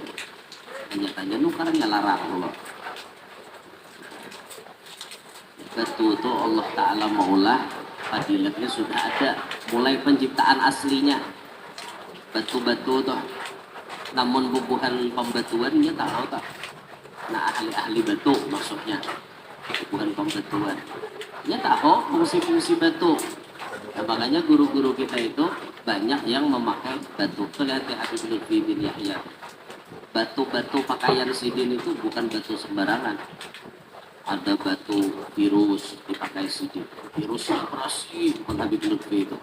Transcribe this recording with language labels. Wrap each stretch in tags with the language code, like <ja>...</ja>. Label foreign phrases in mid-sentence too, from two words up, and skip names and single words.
<bjn>Hanya nukarnya larang loh. Batu itu Allah Ta'ala maulah fadilatnya sudah ada mulai penciptaan aslinya batu-batu tuh, namun bubuhan pembatuannya tahu tak. Nah, ahli-ahli batu maksudnya bubuhan pembatuan nya tahu fungsi-fungsi batu. Nah, makanya guru-guru kita itu banyak yang memakai batu. Lihat ya Habib Lutfi bin Yahya, batu-batu pakaian sidin itu bukan batu sembarangan. Ada batu virus dipakai sidin, virus yang operasi Habib Lutfi itu.</bjn>